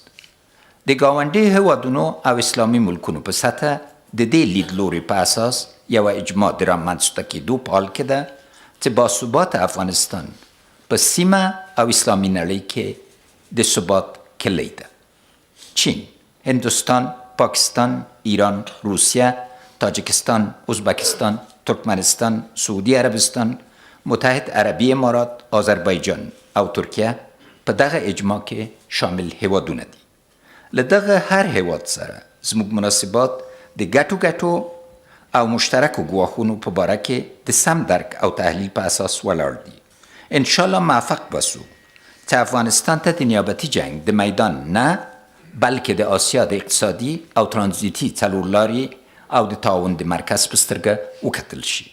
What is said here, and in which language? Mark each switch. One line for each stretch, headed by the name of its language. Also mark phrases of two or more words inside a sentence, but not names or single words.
Pashto: د ګاونډي هیوادونو او اسلامي ملکونو په سطح د دې لیدلوري په اساس یوه اجماع د رامنځته کېدو په حال کې ده چې باثبات افغانستان په سیمه او اسلامي نړۍ کې د ثبات کلی ده. چین، هندوستان، پاکستان، ایران، روسیه، تاجیکستان، ازبکستان، ترکمنستان، سعودی عربستان، متحد عربی امارات، آذربایجان او ترکیه په دغه اجماع کې شامل هیوادونه دي. له دغه هر هیواد سره زموږ مناسبات د ګټو او مشترکو ګواښونو په باره کې د سم درک او تحلیل په اساس ولاړ دي. انشاءالله موفق بسو چې افغانستان ته د نیابتي جنگ د میدان نه بلکې د آسیا د اقتصادي او ترانزیتي څلورلارې او د تعاون د مرکز په سترګه وکتل شي.